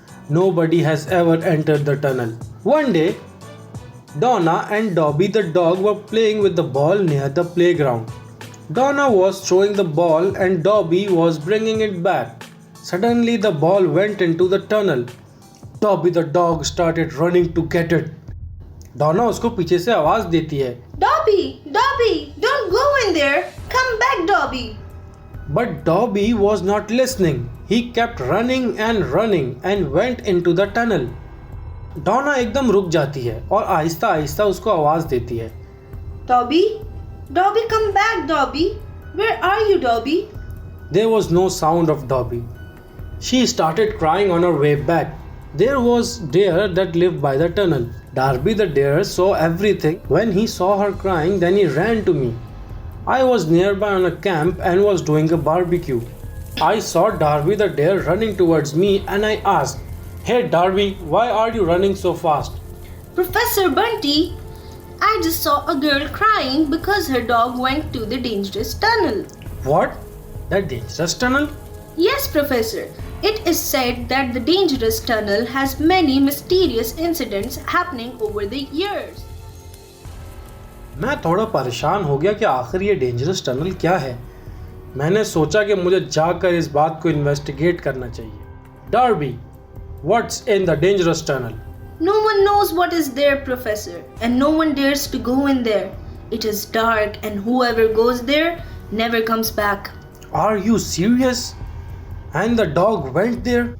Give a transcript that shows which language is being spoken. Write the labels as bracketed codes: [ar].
[en] Nobody has ever entered the tunnel. One day, Donna and Dobby the dog were playing with the ball near the playground. Donna was throwing the ball and Dobby was bringing it back. Suddenly the ball went into the tunnel. Dobby the dog started running to get it. [hi] Donna उसको पीछे से आवाज देती है, [en] Dobby, Dobby, don't go in there. Come back, Dobby. But Dobby was not listening. He kept running and went into the tunnel. [hi] Donna एकदम रुक जाती है और आहिस्ता आहिस्ता उसको आवाज देती है, [en] Dobby, Dobby, come back, Dobby. Where are you, Dobby? There was no sound of Dobby. She started crying on her way back. There was deer that lived by the tunnel. Darby the deer saw everything. When he saw her crying, then he ran to me. I was nearby on a camp and was doing a barbecue. I saw Darby the deer running towards me and I asked, Hey Darby, why are you running so fast? Professor Bunty, I just saw a girl crying because her dog went to the dangerous tunnel. What? That dangerous tunnel? Yes, Professor. It is said that the dangerous tunnel has many mysterious incidents happening over the years. [hi] मैं थोड़ा परेशान हो गया कि आखिर ये dangerous tunnel क्या है। मैंने सोचा कि मुझे जाकर इस बात को इन्वेस्टिगेट करना चाहिए। [en] Darby, what's in the dangerous tunnel? No one knows what is there, Professor, and no one dares to go in there. It is dark and whoever goes there never comes back. Are you serious? And the dog went there?